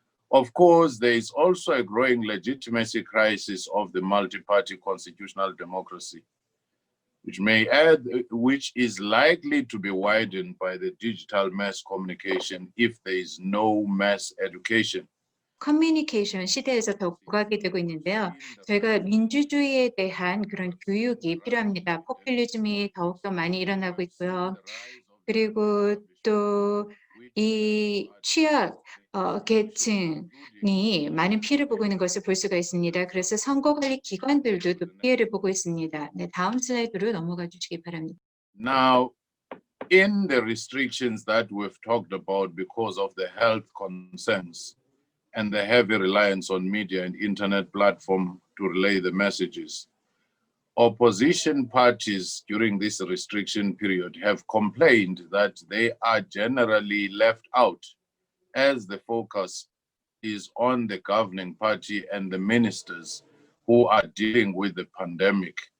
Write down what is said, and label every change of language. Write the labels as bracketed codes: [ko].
[en] Of course, there is also a growing legitimacy crisis of the multi-party constitutional democracy, which is likely to be widened by the digital mass communication if there is no mass education. [ko] 커뮤니케이션 시대에서 더욱 부각이 되고 있는데요. 저희가 민주주의에 대한 그런 교육이 필요합니다. 포퓰리즘이 더욱더 많이 일어나고 있고요. 그리고 또 이 취약 계층이 많은 피해를 보고 있는 것을 볼 수가 있습니다. 그래서 선거관리 기관들도 또 피해를 보고 있습니다. 네, 다음 슬라이드로 넘어가 주시기 바랍니다. [en] Now, in the restrictions that we've talked about because of the health concerns and the heavy reliance on media and internet platform to relay the messages, opposition parties during this restriction period have complained that they are generally left out as the focus is on the governing party and the ministers who are dealing with the pandemic.